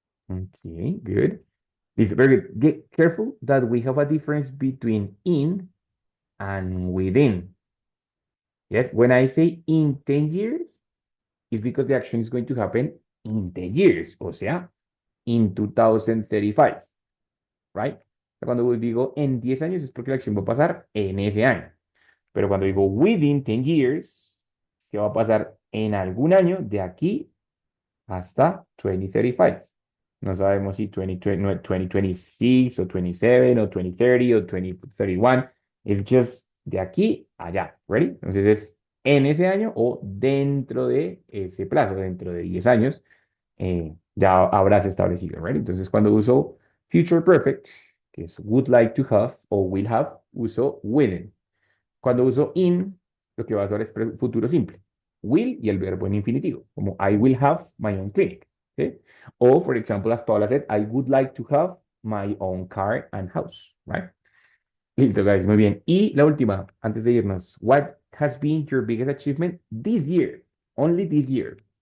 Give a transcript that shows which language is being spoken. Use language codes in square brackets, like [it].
[en] Okay, good. This is very good. Get careful that we have a difference between in and within. Yes, when I say in 10 years, it's because the action is going to happen in 10 years, [es] o sea, [en] in 2035, right? [es] Cuando digo en 10 años es porque la acción va a pasar en ese año. Pero cuando digo [en] within 10 years, [es] ¿qué va a pasar en algún año de aquí hasta 2035? No sabemos si 2020, no, 2026 o 27 o 2030 o 2031. Es just de aquí a allá. ¿Ready? Entonces es en ese año o dentro de ese plazo, dentro de 10 años, ya habrás establecido. ¿Ready? Entonces cuando uso future perfect, que es [en] would like to have [es] o will have, uso willing. Cuando uso in, lo que va a hacer es futuro simple. Will y el verbo en infinitivo, como [en] I will have my own clinic. [es] ¿Sí? [en] O, for example, as Paula said, I would like to have my own car and house, right? [es] Listo, [en] guys, [es] muy bien. Y la última, antes de irnos, [en] what has been your biggest achievement this year? Only this year.